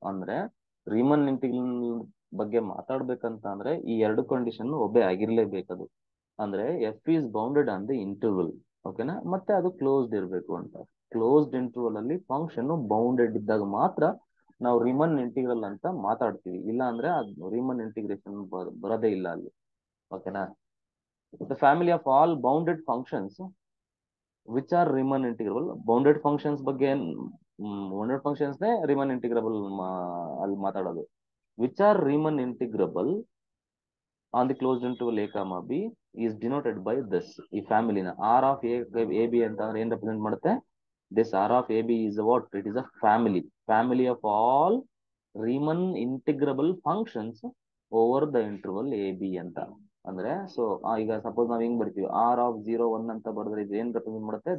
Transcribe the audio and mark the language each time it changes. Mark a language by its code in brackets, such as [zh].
[kn] ಅಂದ್ರೆ Riemann integral ಬಗ್ಗೆ ಮಾತಾಡ್ಬೇಕಂತ ಅಂದ್ರೆ ಈ ಎರಡು ಕಂಡೀಷನ್ ಒಬ್ಬೇ ಆಗಿರ್ಲೇಬೇಕದು. ಅಂದ್ರೆ [en] f is bounded on the interval, [kn] ಓಕೆನಾ, ಮತ್ತೆ ಅದು ಕ್ಲೋಸ್ಡ್ ಇರಬೇಕು ಅಂತ. ಕ್ಲೋಸ್ಡ್ ಇಂಟರ್ವಲ್ ಅಲ್ಲಿ ಫಂಕ್ಷನ್ ಬೌಂಡೆಡ್ ಇದ್ದಾಗ ಮಾತ್ರ ನಾವು ರಿಮನ್ ಇಂಟಿಗ್ರಲ್ ಅಂತ ಮಾತಾಡ್ತೀವಿ, ಇಲ್ಲ ಅಂದ್ರೆ ಅದು ರಿಮನ್ ಇಂಟಿಗ್ರೇಷನ್ ಬರೋದೇ ಇಲ್ಲ ಅಲ್ಲಿ, ಓಕೆನಾ. [en] The family of all bounded functions which are Riemann integrable. [kn] bounded functions ಬಗ್ಗೆ bounded functions ನೇ Riemann integrable ಅಲ್ಲಿ ಮಾತಾಡೋದು. [en] which are Riemann integrable on the closed interval a comma b is denoted by this. [kn] ಈ ಫ್ಯಾಮಿಲಿನ r of a b ಅಂತ ಅಂದ್ರೆ ಏನ್ represent ಮಾಡುತ್ತೆ? [en] this r of a b is what? It is a family of all Riemann integrable functions over the interval a b ಅಂತ. [kn] ಅಂದ್ರೆ so ಈಗ suppose ನಾವ್ ಹಿಂಗ್ ಬರ್ತೀವಿ, ಆರ್ ಆಫ್ 0 1 ಅಂತ ಬರೆದ್ರೆ ಇದು ಏನ್ ರೆಪ್ರೆಸೆಂಟ್ ಮಾಡುತ್ತೆ?